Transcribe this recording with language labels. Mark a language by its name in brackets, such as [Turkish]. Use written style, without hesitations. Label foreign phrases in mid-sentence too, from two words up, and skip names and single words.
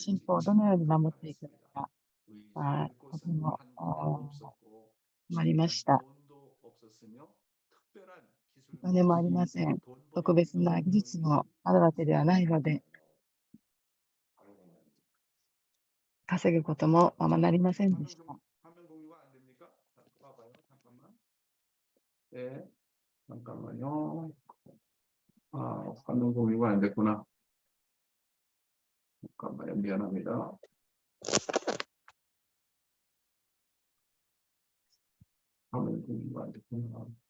[Japanese] 信仰をどのように守っていくのか、とても困りました。お金もありません。特別な技術もあるわけではないので、稼ぐこともままなりませんでした。 [Korean] 네, 잠깐만요. 화면 공유가 안 됐구나. 잠깐만요. 미안합니다. 화면 공유가 안 됐구나.